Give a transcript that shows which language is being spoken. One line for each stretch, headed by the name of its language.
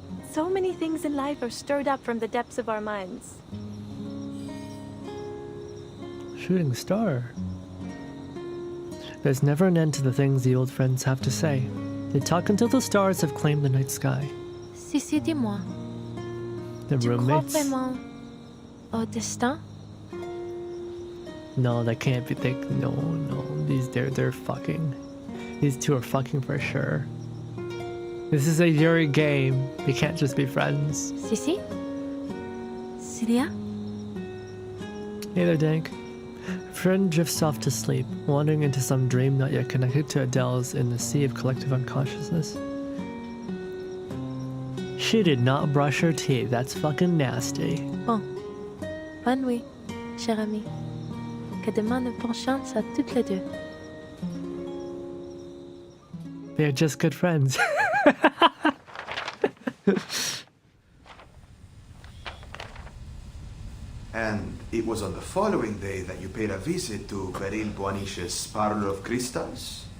English: So many things in life are stirred up from the depths of our minds. Shooting star. There's never an end to the things the old friends have to say. They talk until the stars have claimed the night sky.
French: Sissi, dis-moi.
English: The roommates.
French: Tu crois vraiment au destin?
English: No, that can't be. No. They're fucking. These two are fucking for sure. This is a Yuri game. They can't just be friends.
French: Sissi? Celia?
English: Hey there, Dank. Friend drifts off to sleep, wandering into some dream not yet connected to Adele's in the sea of collective unconsciousness. She did not brush her teeth. That's fucking nasty.
French: Bon. Bonne nuit, cher ami. Que demain ne bonne chance à toutes les deux.
English: They're just good friends. And it was on the following day that you paid a visit to Beryl Boaniche's Parlor of Crystals?